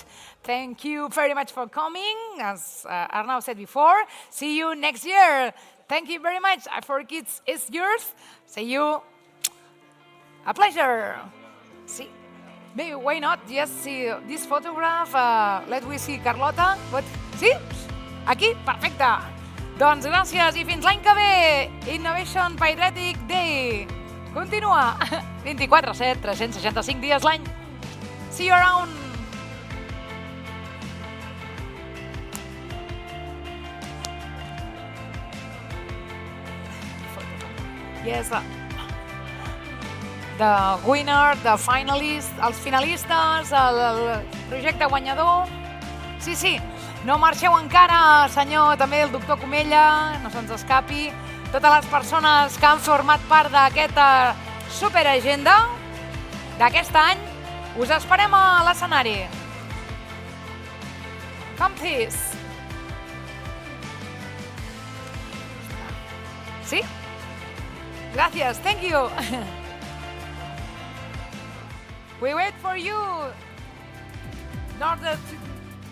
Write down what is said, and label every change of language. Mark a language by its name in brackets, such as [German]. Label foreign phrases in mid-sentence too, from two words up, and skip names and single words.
[English] Thank you very much for coming. As Arnau said before, see you next year. Thank you very much. i4KIDS is yours. See you. A pleasure. See. Maybe, why not just see this photograph? Let we see Carlota. What? [Catalan] Sí? Aquí? Perfecte. Doncs gràcies i fins l'any que ve. Innovation Paediatric Day. Continua. 24/7, 365 dies l'any. [English] See you around. Yes. The winner, the finalist, [Catalan] els finalistes, el projecte guanyador. Sí, no marxeu encara, senyor, també el doctor Comella, no se'ns escapi. Totes les persones que han format part d'aquesta superagenda d'aquest any, us esperem a l'escenari. [English] Come please. [Catalan] Sí? Gràcies, [English] thank you. We wait for you in order to